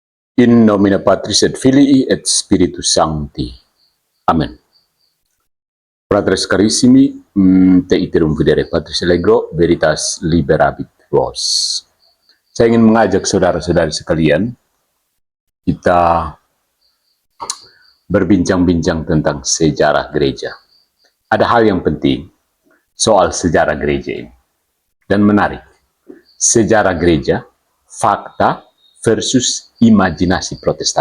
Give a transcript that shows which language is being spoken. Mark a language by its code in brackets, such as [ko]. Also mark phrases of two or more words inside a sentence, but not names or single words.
[la] In nomine Patris et Filii et Spiritus Sancti. Amen. Fratres carissimi, te iterum videre Patris Allegro, veritas liberabit vos. [id] Saya ingin mengajak saudara-saudari sekalian, kita berbincang-bincang tentang sejarah gereja. Ada hal yang penting soal sejarah gereja ini, dan menarik. Sejarah gereja, fakta versus imajinasi Protestan.